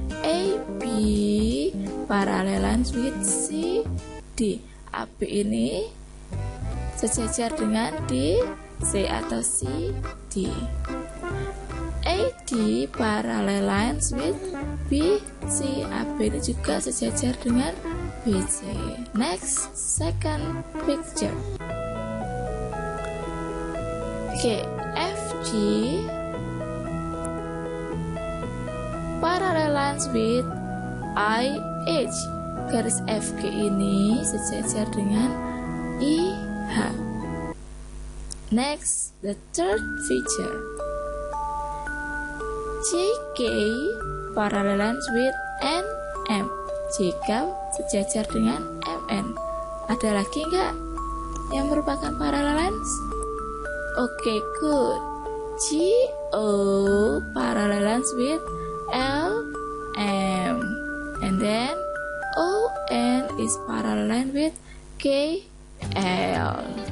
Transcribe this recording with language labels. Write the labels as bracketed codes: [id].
[en] AB parallel lines with CD. [id] AB ini sejajar dengan D, C atau C, D. [en] AD parallel lines with BC. [id] AB ini juga sejajar dengan BC. [en] Next, second picture. Okay, FG parallel lines with IH. [id] Garis FG ini sejajar dengan IH. [en] Next, the third feature. JK parallel lines with NM. [id] JK sejajar dengan MN. Ada lagi nggak yang merupakan [en] parallel lines? Okay, good. GO parallel lines with LM, and then ON is parallel with KL.